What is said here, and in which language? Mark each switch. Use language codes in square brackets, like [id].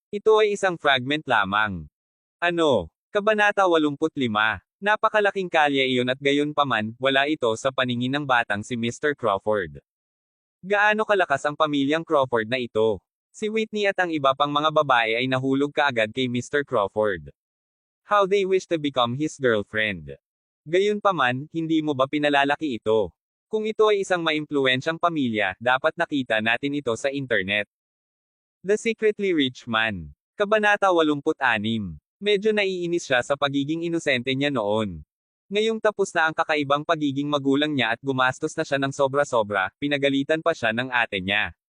[tl] Ito ay isang fragment lamang. Ano? Kabanata 85. Napakalaking kalye iyon at gayon paman, wala ito sa paningin ng batang si Mr. Crawford. Gaano kalakas ang pamilyang Crawford na ito? Si Whitney at ang iba pang mga babae ay nahulog kaagad kay Mr. Crawford. [en] How they wish to become his girlfriend. [tl] Gayunpaman, hindi mo ba pinalalaki ito? Kung ito ay isang maimpluwensyang pamilya, dapat nakita natin ito sa internet. The Secretly Rich Man. Kabanata 86. Medyo naiinis siya sa pagiging inosente niya noon. Ngayong tapos na ang kakaibang pagiging magulang niya at gumastos na siya ng sobra-sobra, pinagalitan pa siya ng ate niya.